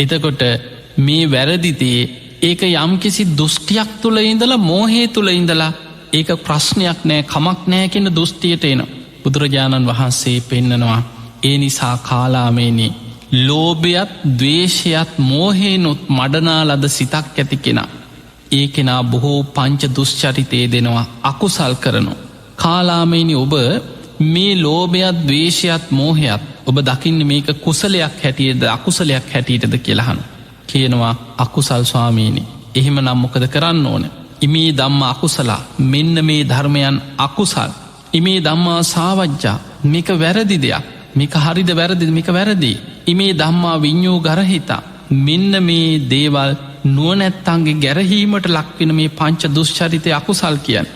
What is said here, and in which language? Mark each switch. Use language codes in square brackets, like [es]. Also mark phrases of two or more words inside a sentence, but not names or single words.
[si] එතකොට මේ වැරදිතේ ඒක යම් කිසි දුෂ්ටියක් තුළ ඉඳලා මෝහේ තුළ ඉඳලා ඒක ප්‍රශ්නයක් නෑ කමක් නෑ කියන දුෂ්ටියට එන බුදුරජාණන් වහන්සේ පෙන්නනවා ඒ නිසා කාලාමේනි ලෝභයත් ද්වේෂයත් මෝහේනොත් මඩනා ලද සිතක් ඇති කෙනා ඒ කෙනා බොහෝ පංච දුෂ්චරිතය දෙනවා අකුසල් කරනු කාලාමේනි ඔබ මේ ලෝභයත් ද්වේෂයත් මෝහයත් ඔබ දකින්න මේක කුසලයක් හැටියද අකුසලයක් හැටියටද කියලහන කියනවා අකුසල් ස්වාමීනි එහෙම නම් මොකද කරන්න ඕන [pi] ඉමේ ධම්ම අකුසලා [si] මෙන්න මේ ධර්මයන් අකුසල් [pi] ඉමේ ධම්මා සාවජ්ජා [si] මේක වැරදි දෙයක් මේක හරිද වැරදිද මේක වැරදි [pi] ඉමේ ධම්මා විඤ්ඤෝ ගරහිතා [si] මෙන්න මේ දේවල් නුවණැත්තන්ගේ ගැරහීමට ලක්වෙන මේ පංච දුෂ්චරිතය අකුසල් කියන්නේ